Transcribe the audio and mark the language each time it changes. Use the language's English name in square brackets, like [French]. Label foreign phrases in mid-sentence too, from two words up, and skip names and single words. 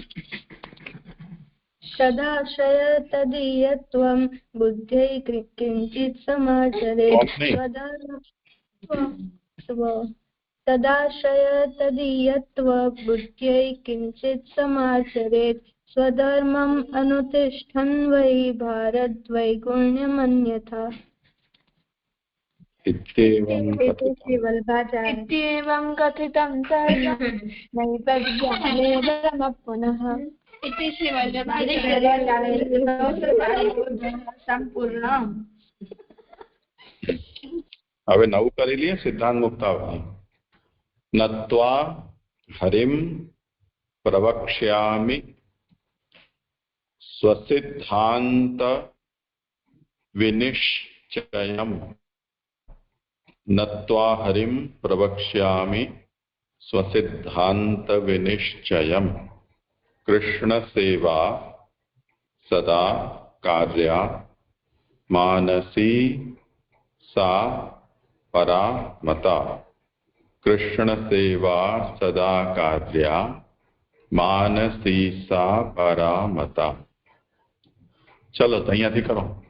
[Sanskrit] सदाश्रय तदीयत्वं बुद्ध्यै किञ्चित् समाचरेत् तदाश्रय तदीयत्वं बुद्ध्यै किञ्चित् समाचरेत् स्वधर्मम् अनुतिष्ठन् वै भारद्वैगुण्यमन्यथा इत्येवं कथितं सर्वं नैतज्ज्ञाने ब्रह्म पुनः इति [Gujarati] સંપૂર્ણ હવે નવું કરી લઈએ સિદ્ધાંત મુક્તાવલી [Sanskrit] नत्वा हरिम प्रवक्ष्यामि स्वसिद्धांत विनिश्चयम् नत्वा हरिं प्रवक्ष्यामि स्वसिद्धांत विनिश्चयम् कृष्ण सेवा सदा कार्या मानसी सा परा मता कृष्ण सेवा सदा कार्या मानसी सा परा मता [Gujarati] ચલો તો અહિયાથી કરો